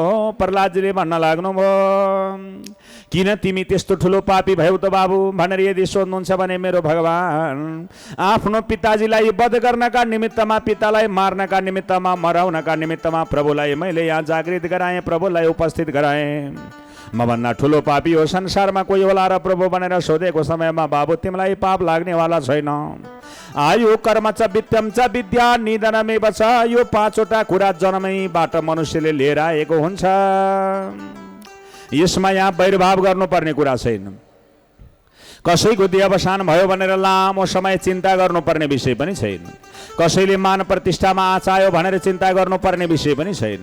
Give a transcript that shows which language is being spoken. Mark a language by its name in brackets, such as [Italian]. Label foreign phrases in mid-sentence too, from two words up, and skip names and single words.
[Nepali] प्रहलादजीले भन्न लाग्नुभयो, किन तिमी त्यस्तो ठुलो पापी भयौ त बाबु भनेर यदि सोध्नुहुन्छ भने मेरो भगवान, आफ्नो पिताजीलाई वध गर्नका निमित्तमा, पितालाई मार्नका निमित्तमा, मराउनका निमित्तमा प्रभुलाई मैले यहाँ जागृत गराएँ, प्रभुलाई उपस्थित गराएँ। मभन्दा ठुलो पापी हो संसारमा कोही होला र प्रभु भनेर सोधेको समयमा बाबु तिमीलाई पाप लाग्नेवाला छैन। [Sanskrit] आयु कर्म च वित्तम च विद्या निधनमेव छ। [Nepali] यो पाँचवटा कुरा जन्मैबाट मनुष्यले लिएर आएको हुन्छ। यसमा यहाँ वैरभाव गर्नुपर्ने कुरा छैन। कसैको देहावसान भयो भनेर लामो समय चिन्ता गर्नुपर्ने विषय पनि छैन। कसैले मान प्रतिष्ठामा आचायो भनेर चिन्ता गर्नुपर्ने विषय पनि छैन।